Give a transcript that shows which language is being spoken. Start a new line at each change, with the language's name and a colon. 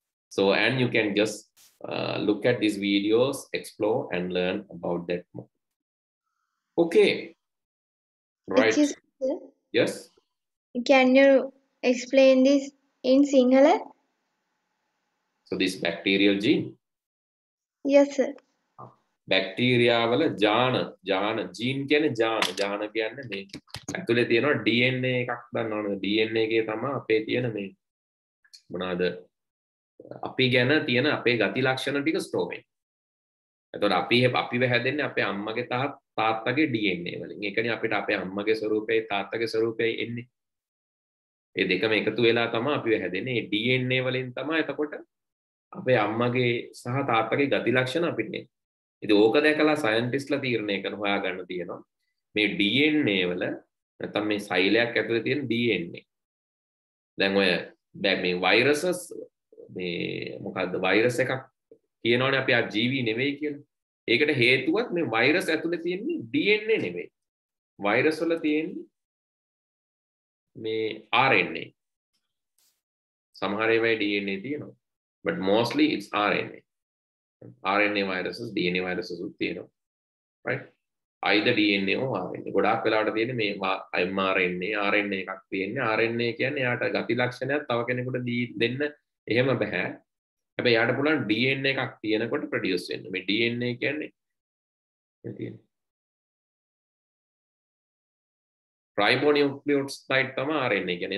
English: So, and you can just look at these videos, explore and learn about that more. Okay, right. Excuse me, Yes. can you explain this in Sinhala? So this bacterial gene. Yes, sir.
Sinhala: Bacteria වල ජාන gene කියන්නේ ජාන කියන්නේ මේ ඇතුලේ තියෙනවා DNA එකක් දන්නවනේ. DNA එකේ තමයි අපේ තියෙන මේ මොනවාද අපි ගැන තියෙන අපේ ගති ලක්ෂණ ටික ස්ටෝර් වෙන්නේ. එතකොට අපිව හැදෙන්නේ අපේ අම්මගේ තාත්තගේ DNA වලින්. ඒකනේ අපිට අපේ අම්මගේ ස්වරූපයයි තාත්තගේ ස්වරූපයයි එන්නේ. ඒ දෙකම එකතු වෙලා තමයි අපිව හැදෙන්නේ. ඒ DNA වලින් තමයි එතකොට අපේ අම්මගේ සහ තාත්තගේ ගති ලක්ෂණ අපිට එන්නේ. ඉතින් ඕක දැකලා සයන්ටිස්ට්ලා තීරණය කරන හොයාගන්න තියෙනවා. මේ DNA වල නැත්නම් මේ සෛලයක් ඇතුලේ තියෙන DNA. දැන් ඔය මේ වෛරසස් මේ මොකද්ද වෛරස් එකක් කියනවනේ අපි ආ ජීවි නෙවෙයි කියලා. ඒකට හේතුවත් මේ වෛරස් ඇතුලේ තියෙන DNA නෙවෙයි. වෛරස් වල තියෙන්නේ මේ RNA. සමහර ඒවායේ DNA තියෙනවා.
English: But mostly it's RNA. RNA viruses, DNA viruses
Sinhala: උත් තියෙනවා.
English: Right? Either DNA or RNA.
Sinhala: ගොඩාක් වෙලාවට තියෙන්නේ මේ mRNA, RNA එකක් තියෙන්නේ. RNA කියන්නේ යාට ගති ලක්ෂණයක් තව කෙනෙකුට දෙන්න එහෙම බෑ. හැබැයි යාට පුළුවන් DNA එකක් තියෙනකොට ප්‍රොඩියුස් වෙන්න. මේ DNA කියන්නේ මේ තියෙන්නේ ribonucleotide තමයි RNA කියන්නේ.